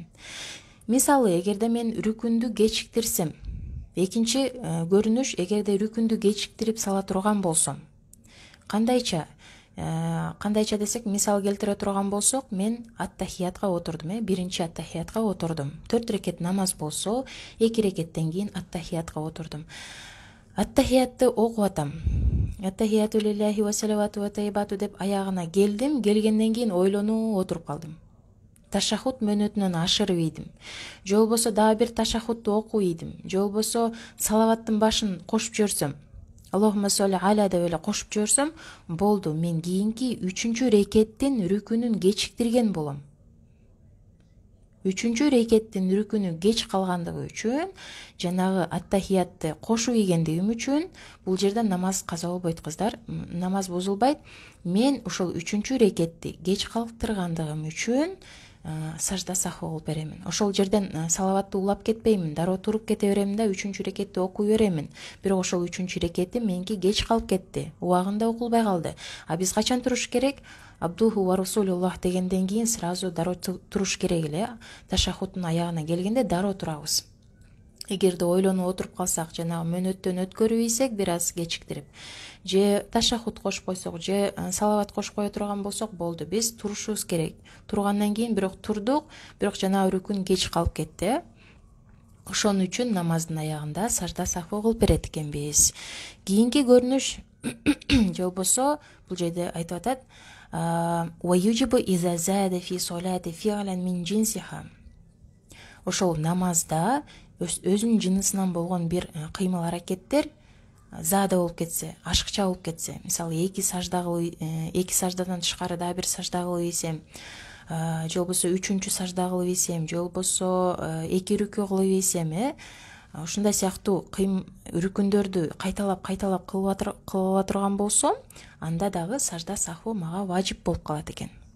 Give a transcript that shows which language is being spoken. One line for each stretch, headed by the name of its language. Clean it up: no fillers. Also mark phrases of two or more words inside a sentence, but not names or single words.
Kyrgyz: Мисалы, эгерде мен рүкүндү кечиктирсем, экинчи көрүнүш, эгерде рүкүндү кечиктирип сала турган болсом, кандайча? Кандайча десек, мисал келтире турган болсок, мен аттахиятка отурдум, биринчи аттахиятка отурдум. 4 рекет намаз болсо, 2 рекеттен кийин аттахиятка отурдум. Аттахиятты окуп атам.
Arabic: التحيات لله والصلوات والطيبات
Kyrgyz: деп аягына келдим. Келгенден кийин ойлонуп отуруп калдым. Ташахут мөнөтүнөн ашырып ийдим. Же болбосо дагы бир ташахутты окуп ийдим. Же болбосо салаваттын башын кошуп жиберсем,
Arabic: اللهم صل على
Kyrgyz: деп эле кошуп жиберсем, болду. Мен кийинки 3-чү рекеттин рүкүнүн кечиктирген болом. 3-чү рекеттин рүкүнү кеч калгандыгы үчүн, жанагы аттахиятты кошуп ийгендигим үчүн бул жерде намаз каза болбойт кыздар, намаз бузулбайт. Мен ошол 3-чү рекетти кеч калтыргандыгым үчүн сажда сахва кылып беремин. Ошол жерден салаватты улап кетпеймин, дароо туруп кете беремин да 3-чү рекетти окуй беремин. Бирок ошол 3-чү рекети меники кеч калып кетти, убагында окулбай калды. А биз качан туруш керек?
Arabic: عبده ورسول الله
Kyrgyz: дегенден кийин сразу дароо туруш керек эле. Ташахуттун аягына келгенде дароо турабыз. Эгерде ойлонуп отуруп калсак, жанагы мөнөттөн өткөрүп ийсек, бир аз кечиктирип, же ташахут кошуп койсок, же салават кошуп кое турган болсок, болду. Биз турушубуз керек. Тургандан кийин бирок турдук, бирок жанагы рүкүн кеч калып кетти. Ошон үчүн намаздын аягында сажда сахва кылып берет экенбиз. Кийинки көрүнүш же болбосо бул жерде айтып атат:
Arabic: "ويجب إذا زاد في الصلاة فعلا من جنسها".
Kyrgyz: Ошол намазда өзүнүн жынысынан болгон бир кыймыл аракеттер зада болуп кетсе, ашыкча болуп кетсе, мисалы 2 саждадан тышкары дагы бир сажда кылып ийсем, же болбосо 3-чү сажда кылып ийсем, же болбосо 2 рүкү кылып ийсем, ушундай сыяктуу рүкүндөрдү кайталап кылып турган болсом, анда дагы сажда сахва мага важип болуп калат экен.